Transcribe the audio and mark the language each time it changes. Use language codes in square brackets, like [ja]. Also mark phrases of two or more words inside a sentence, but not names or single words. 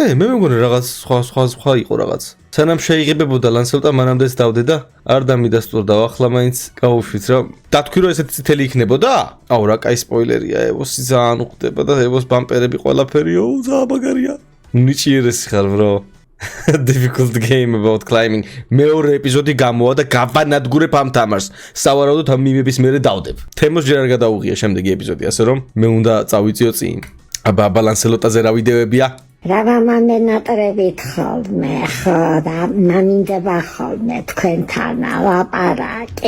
[ka] მე მეგონი რაღაც სხვა იყო რაღაც. სანამ შეიღებებოდა ლანსელოტა მანამდეც დავდე და არ დამიდასტურდა. ახლა მაინც გავუშვით რა. დათქვი რომ ესეთი წითელი იქნებოდა? აუ, რა კაი სპოილერია. ევოსი ძალიან უხდება და ევოს ბამპერები ყველაფერია. ძალიან მაგარია. ნიჭიერესი ხარ bro. [en] Difficult game about climbing. [ka] მეორე ეპიზოდი გამოვა და გავანადგურებ ამ თამაშს. სავარაუდოდ ამ მიმების მერე დავდებ. თემოს ჯერ არ გადაუღია შემდეგი ეპიზოდი, ასე რომ მე უნდა წავიწიო წინ. აბა ბალანსელოტაზე რა ვიდეოებია? რა მომენატრებით ხოლმე ხო და მამინდება ხოლმე თქვენთან ლაპარაკი.